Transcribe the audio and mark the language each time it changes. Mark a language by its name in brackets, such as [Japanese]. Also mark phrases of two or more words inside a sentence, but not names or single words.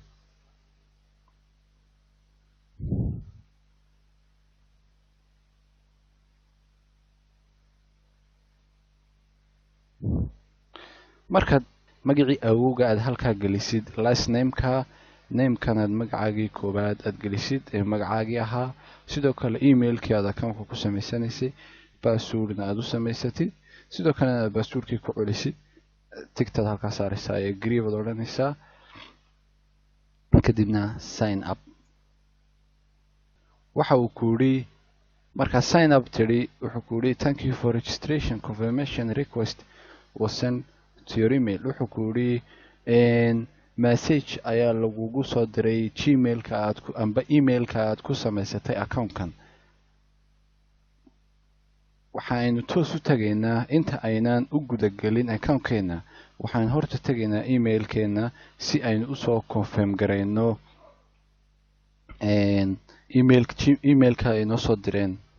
[Somali] markaad magacii awowga aad halkaa gelisid, [English] last namekanaad [Somali] magacaagii koobaad aad gelisid ee magacaagii ahaa. sidoo kale emailkii aad accountka ku samaysanaysay, passwordna aad u samaysatid. sidoo kalena aad passwordkii ku celisid, tigtaad halkaa saaraysaa ee agree baad odhanaysaa, kadibna [English] sign up. [Somali] waxa uu ku yidhi markaa [English] sign up [Somali] tidhi, wuxuu ku yidhi [English] thank you for registration, confirmation request was sent to your email. [Somali] wuxuu ku yidhi message ayaa lagugu soo diray gmailka amba emailka aad ku samaysatay accountkan. waxaynu toos u tagaynaa inta aynaan u gudagelin accountkeena. waxaan horta tegaynaa emailkeena si aynu usoo confirm garayno emailka ay noo soo direen.